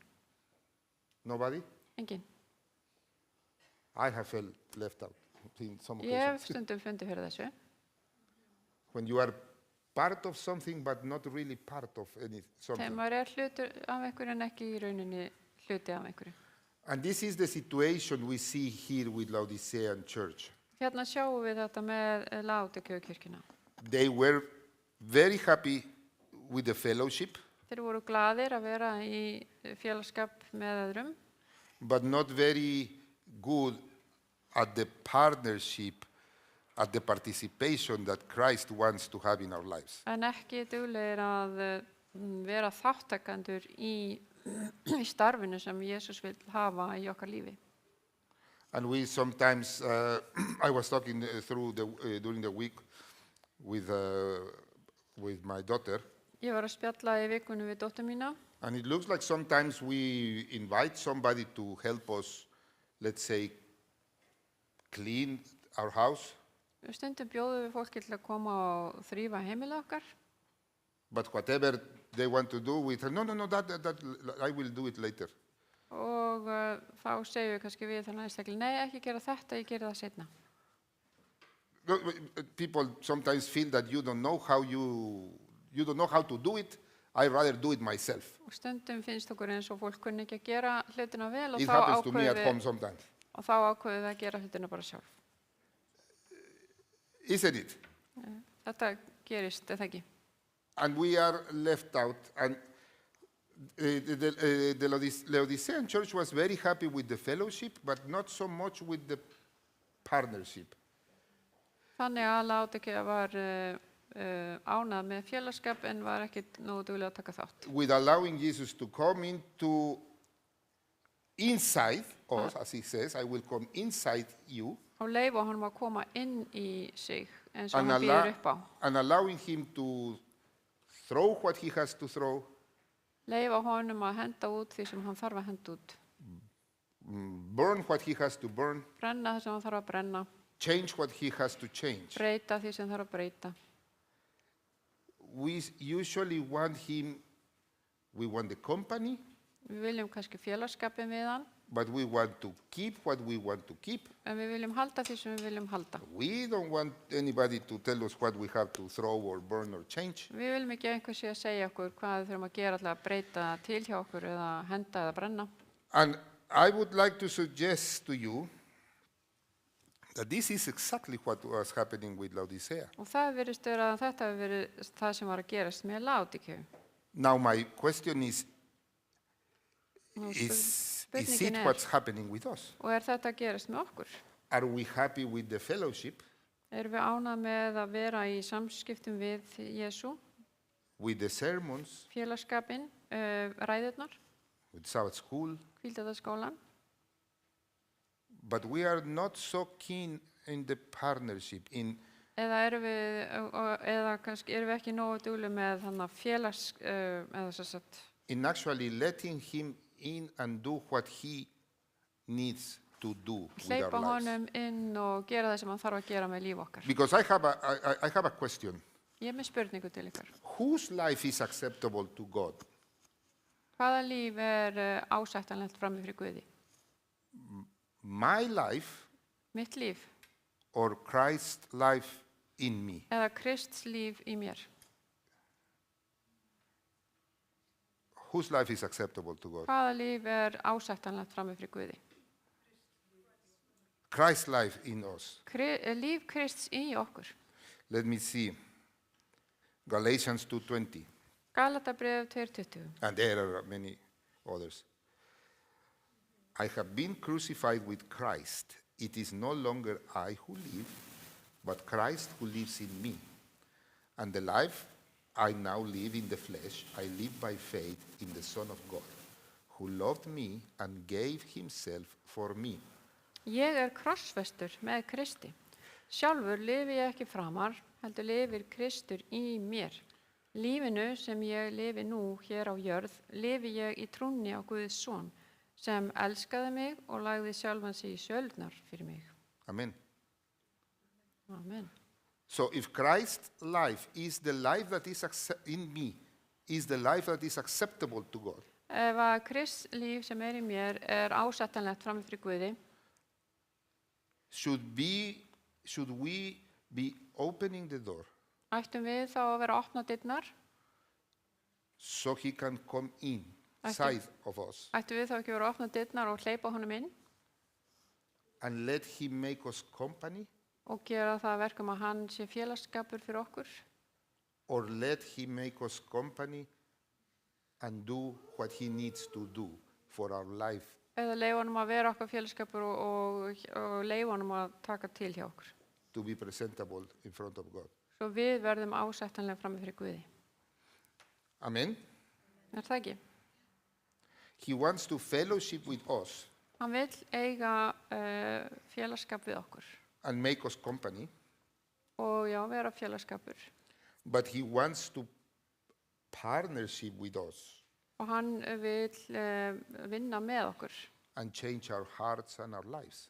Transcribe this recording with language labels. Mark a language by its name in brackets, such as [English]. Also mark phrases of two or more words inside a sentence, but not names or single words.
[English] Nobody? [Icelandic] Engin. [English] I have felt left out in some [Icelandic] Ég hef [English] occasions. [Icelandic] stundum fundið fyrir þessu. [English] When you are part of something but not really part of [Icelandic] Þegar [English] something. [Icelandic] maður hlutur af einhverju en ekki í rauninni hluti af einhverju. [English] And this is the situation we see here with Laodicean church. [Icelandic] Hérna sjáum við þetta með Laódíkíukirkjuna. [English] They were very happy with the fellowship, [Icelandic] Þeir voru glaðir að vera í félagskap með öðrum, [English] but not very good at the partnership, at the participation that Christ wants to have in our lives. [Icelandic] en ekki duglegir að vera þáttakandur í starfinu sem Jesús vil hafa í okkar lífi. [English] And we sometimes, I was talking during the week with my daughter, [Icelandic] Ég var að spjalla í vikunni við dóttur mína [English] and it looks like sometimes we invite somebody to help us, let's say, clean our house, [Icelandic] Stundum bjóðum við fólki til að koma og þrífa heimilið okkar [English] but whatever they want to do, we say, no, that I will do it later. [Icelandic] og þá segjum við kannski við þannig einstaklega, nei, ekki gera þetta, ég gera það seinna. [English] No, people sometimes feel that you don't know how to do it. I rather do it myself. [Icelandic] Og stundum finnst okkur eins og fólk kunni ekki að gera hlutina vel og [English] It [Icelandic] þá [English] happens to me at home [Icelandic] ákveðum [English] sometimes, [Icelandic] við að gera hlutina bara sjálf. [English] isn't it? [Icelandic] Þetta gerist, eða ekki? [English] And we are left out. And the Laodicean church was very happy with the fellowship, but not so much with the partnership. [Icelandic] Þannig að Laódíkía var ánað með félagskap en var ekkit nógu dugleg að taka þátt. [English] With allowing Jesus to come inside us, as he says, I will come inside you, [Icelandic] Og leyfa honum að koma inn í sig eins og [English] and, [Icelandic] hann býður upp á. [English] and allowing him to throw what he has to throw, [Icelandic] Leyfa honum að henda út því sem hann þarf að henda út. [English] burn what he has to burn, [Icelandic] Brenna það sem hann þarf að brenna. [English] change what he has to change. [Icelandic] Breyta því sem þarf að breyta. [English] We usually want we want the company, [Icelandic] Við viljum kannski félagskapin við hann, [English] but we want to keep what we want to keep. [Icelandic] en við viljum halda því sem við viljum halda. [English] We don't want anybody to tell us what we have to throw or burn or change. [Icelandic] Við viljum ekki einhver sé að segja okkur hvað við þurfum að gera til að breyta til hjá okkur eða henda eða brenna. [English] And I would like to suggest to you that this is exactly what was happening with Laodicea. [Icelandic] Og það virðist vera að þetta hefur verið það sem var að gerast með Laódíkíu. [English] Now my question is [Icelandic] Nú, [English] it [Icelandic] spurningin [English] what's happening with us? [Icelandic] og þetta að gerast með okkur? [English] Are we happy with the fellowship, [Icelandic] Erum við ánað með að vera í samskiptum við Jesú, [English] with the sermons, [Icelandic] félagskapin, ræðurnar, [English] with Sabbath school, [Icelandic] hvíldardagsskólan, [English] but we are not so keen in the partnership, [Icelandic] eða kannski erum við ekki nógu dugleg með þannig félags, eða svo sagt, [English] in actually letting him in and do what he needs to do with [Icelandic] hleypa [English] our lives. [Icelandic] honum inn og gera það sem hann þarf að gera með líf okkar. [English] Because I have a question. [Icelandic] Ég er með spurningu til ykkur. [English] Whose life is acceptable to God? [Icelandic] Hvaða líf ásættanlegt frammi fyrir Guði? [English] My life [Icelandic] Mitt líf [English] or Christ's life in me? [Icelandic] eða Krists líf í mér? [English] Whose life is acceptable to God? [Icelandic] Hvaða líf ásættanlegt frammi fyrir Guði? [English] Christ's life in us. [Icelandic] Líf Krists í okkur. [English] Let me see. Galatians 2:20. [Icelandic] Galatabréf 2:20. [English] And there are many others. I have been crucified with Christ. It is no longer I who live, but Christ who lives in me. And the life I now live in the flesh, I live by faith in the Son of God, who loved me and gave himself for me. [Icelandic] Ég krossfestur með Kristi. Sjálfur lifi ég ekki framar, heldur lifir Kristur í mér. Lífinu sem ég lifi nú hér á jörð, lifi ég í trúnni á Guðs son, sem elskaði mig og lagði sjálfan sig í sjöldnar fyrir mig. [English] Amen. [Icelandic] Amen. [English] So if Christ's life is the life that is in me, is the life that is acceptable to God, [Icelandic] Ef að Krists líf sem í mér ásættanlegt frammi fyrir Guði, [English] should we be opening the door [Icelandic] ættum við þá að vera að opna dyrnar, [English] so he can come inside of us [Icelandic] ættum við þá ekki að vera að opna dyrnar og hleypa honum inn [English] and let him make us company, [Icelandic] og gera það að verkum að hann sé félagsskapur fyrir okkur, [English] or let him make us company and do what he needs to do for our life, [Icelandic] eða leyfa honum að vera okkar félagsskapur og leyfa honum að taka til hjá okkur, [English] to be presentable in front of God. [Icelandic] svo við verðum ásættanlega frammi fyrir Guði. [English] Amen? [Icelandic] Það ekki? [English] He wants to fellowship with us [Icelandic] Hann vill eiga félagsskap við okkur [English] and make us company, [Icelandic] og já, vera félagsskapur. [English] but he wants to partnership with us [Icelandic] Og hann vill vinna með okkur, [English] and change our hearts and our lives.